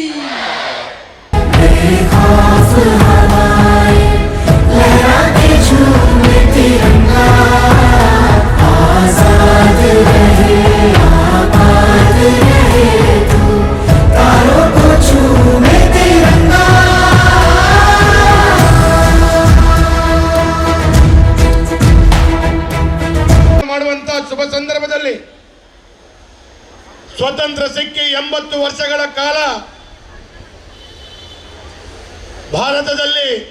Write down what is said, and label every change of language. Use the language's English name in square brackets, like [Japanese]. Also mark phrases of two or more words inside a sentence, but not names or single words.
[Hindi] बेखौफ हवाएं, लहरा के झूमे तिरंगा। आजाद रहे आबाद रहे तू, तारों को चूमे तिरंगा। [Kannada] ಮಾಡುವಂತ ಶುಭ ಸಂದರ್ಭದಲ್ಲಿ ಸ್ವತಂತ್ರ ಸಿಕ್ಕಿ 80 ವರ್ಷಗಳ ಕಾಲ ಭಾರತದಲ್ಲಿ